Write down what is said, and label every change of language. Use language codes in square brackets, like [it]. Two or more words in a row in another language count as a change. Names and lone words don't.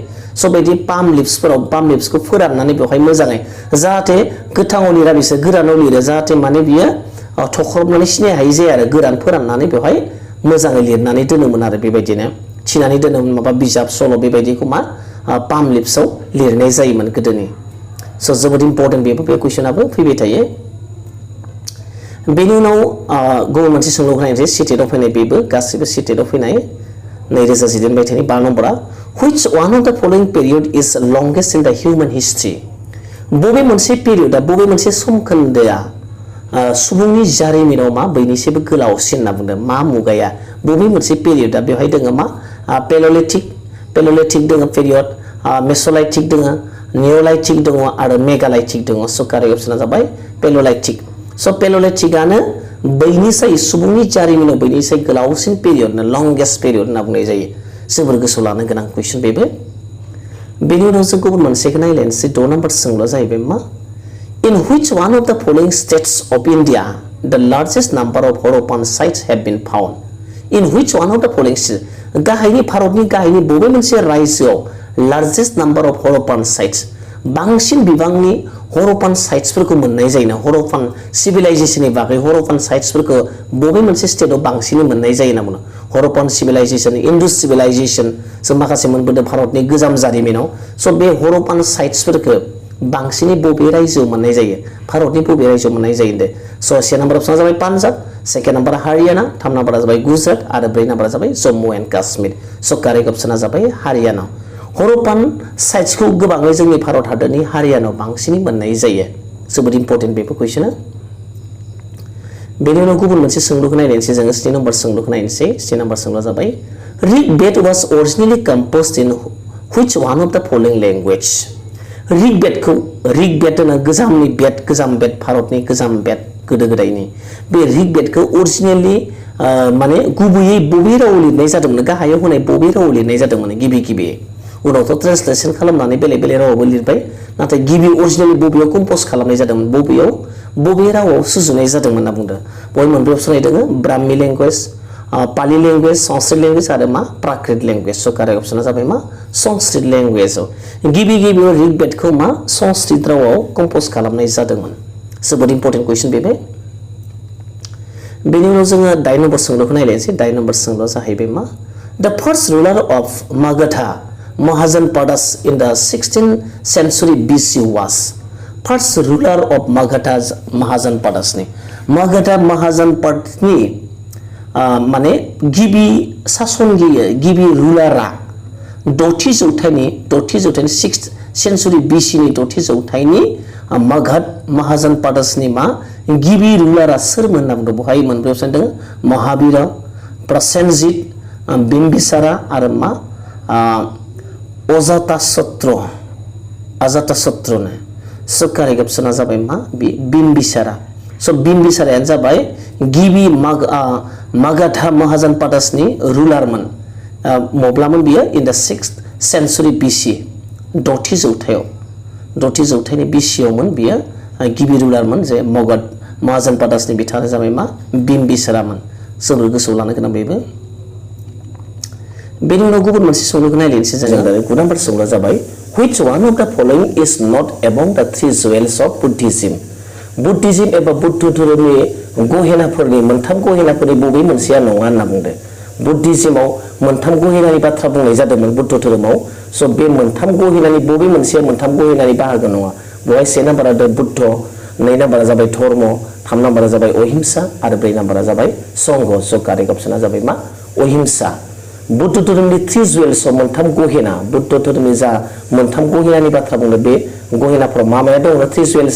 [brx] स' बायदि [en] palm leaves [brx] फोराननानै बेवहाय मोजाङै जाहाथे गोथाङाव लिरा बिसोर गोरानाव लिरो जाहाथे माने बियो थख्रबनानै सिनाय हायि जाया आरो गोरान फोराननानै बेवहाय मोजाङै लिरनानै दोनोमोन आरो बेबायदिनो थिनानै दोनोमोन माबा बिजाब सल' बेबायदिखौ मा [en] palm leaves [brx] लिरनाय जायोमोन गोदोनि स' जोबोद इम्पर्टेन्ट बे कुइसनाबो फैबाय थायो बेनि उनाव गुबुन मोनसे सोंलु होनाय CTET आव फैनाय बेबो गासिबो CTET आव फैनाय 2017 मायथाइनि 12 नम्बरा [en] which one of the following period is longest in the human history [brx] बबे मोनसे पिरियडा बबे मोनसे समखोन्दोआ सुबुंनि जारिमिनाव मा बयनिख्रुइबो गोलावसिन होनना बुंदों मा मुगाया बबे मोनसे पिरियडा बेवहाय दङ मा पेलोलिथिक दङ पिरियड मेसोलाइथिक दङ निअलाइथिक दङ आरो मेगालाइथिक दङ स' [en] correct option [brx] जाबाय पेलोलाइथिक स' पेलोलिथिकआनो बैनिसाय सुबुंनि जारिमिनाव बैनिसाय गोलावसिन पिरियड [en] longest period [brx] होनना बुंनाय जायो जोबोर गोसोआव लानो गोनां कुइसन बेबो बेनि उनाव जों गुबुन मोनसेखौ नायलायनोसै 6 नम्बर सोंलुआ जाहैबाय मा [en] In which one of the following states of India the largest number of Harappan sites have been found? In which one of the following states? [brx] गाहायनि भारतनि गाहायनि बबे मोनसे रायजोआव [en] largest number of Harappan sites [brx] बांसिन बिबांनि Harappan साइट्सफोरखौ मोननाय जायो ना Harappan सिभिलाइजेशननि बागै Harappan साइट्सफोरखौ बबे मोनसे स्टेटआव बांसिन मोननाय जायो ना बुङो Harappan सिभिलाइजेशन Indus सिभिलाइजेशन जों माखासे मोनबोदों भारतनि गोजाम जारिमिनाव स' बे Harappan साइट्सफोरखौ बांसिनै बबे रायजोआव मोननाय जायो भारतनि बबे रायजोआव मोननाय जायो दे स' से नाम्बार अपसना जाबाय पान्जाब सेकेन्ड नाम्बारा हारियाना थाम नाम्बारा जाबाय गुजरात आरो ब्रै नाम्बारा जाबाय जम्मु एन्ड काश्मीर स' [en] correct option [brx] जाबाय हारियाना Harappan साइट्सखौ गोबाङै जोंनि भारत हादरनि हारियानाव बांसिनै मोननाय जायो जोबोद इम्पर्टेन्ट बेफोर कुइसना बेनि उनाव गुबुन मोनसे सोंलुखौ नायनोसै जोङो 3 नम्बर सोंलुखौ नायनोसै 3 नम्बर सोंलुआ जाबाय [en] Rig-Ved was originally composed in which one of the following language [brx] Rig-Ved होनो गोजामनि बेद गोजाम बेद भारतनि गोजाम बेद गोदो गोदायनि बे Rig-Vedखौ ओरिजिनेलि माने गुबैयै बबे रावाव लिरनाय जादोंमोन गाहायाव होनाय बबे रावाव लिरनाय जादोंमोन गिबि उनावथ' ट्रान्सलेसन खालामनानै बेलेग रावावबो लिरबाय नाथाय गिबि ओरिजिनेलि बबेयाव कम्प'ज खालामनाय जादोंमोन बबे रावाव सुजुनाय जादोंमोन होनना बुंदों बय मोनब्रै अपसन दङ ब्राह्मी लेंगुवेज पाली लेंगुवेज संस्कृत लेंगुवेज आरो मा प्राकृत लेंगुवेज स' [en] correct option [brx] जाबाय मा संस्कृत लेंगुवेजाव गिबियाव Rig-Vedखौ मा संस्कृत रावाव कम्प'ज खालामनाय जादोंमोन जोबोद इम्पर्टेन्ट कुइसन बेबो बेनि उनाव जोङो 8 नम्बर सोंलुखौ नायलायनोसै 8 नम्बर सोंलुआ जाहैबाय मा [en] The first ruler of Magadha Mahajanpadas in the 16th century BC was first ruler [brx] of Magadha Mahajanpadasनि Magadha Mahajanpadasनि माने गिबि सासनगिरि गिबि रुलारा 6थि जौथाइनि [en] 6th century BC [brx] नि 6थि जौथाइनि Magadha Mahajanpadasनि मा गिबि रुलारा सोरमोन होनना बुंदों बहाय मोनब्रै अपसन दङ महावीर प्रसेनजित बिम्बिसारा आरो मा अजातशत्रु स' [en] correct option [brx] जाबाय मा बिम्बिसारा स' बिम्बिसारायानो जाबाय गिबि Magadha Mahajanpadasनि रुलारमोन मब्लामोन बियो [en] in the 6th century BC [brx] 6थि जौथाइनि BC आवमोन बियो गिबि रुलारमोन जे Magadha Mahajanpadasनि बिथाङा जाबाय मा बिम्बिसारामोन जोबोर गोसोआव लानो गोनां बेबो बेनि उनाव गुबुन मोनसे सोंलुखौ नायलायनोसै जोङो 9 नम्बर सोंलुआ जाबाय [en] which one of the following is not among the 3 jewels of Buddhism [brx] एबा बुद्ध धोरोमनि गहेनाफोरनि मोनथाम गहेनाफोरनि बबे मोनसेया नङा होनना बुंदों बुद्धिज्मआव मोनथाम गहेनानि बाथ्रा बुंनाय जादोंमोन बुद्ध धोरोमाव स' बे मोनथाम गहेनानि बबे मोनसेया मोनथाम गहेनानि बाहागो नङा बहाय 1 नाम्बारा बुद्ध 2 नाम्बारा जाबाय धर्म 3 नाम्बारा जाबाय अहिंसा आरो 4 नाम्बारा जाबाय संघ स' [en] correct option [brx] जाबाय मा अहिंसा बुद्ध धोरोमनि 3 jewels मोनथाम गहेना बुद्ध धोरोमनि जा मोनथाम गहेनानि बाथ्रा बुंदों बे गहेनाफोराव माया दङ 3 jewels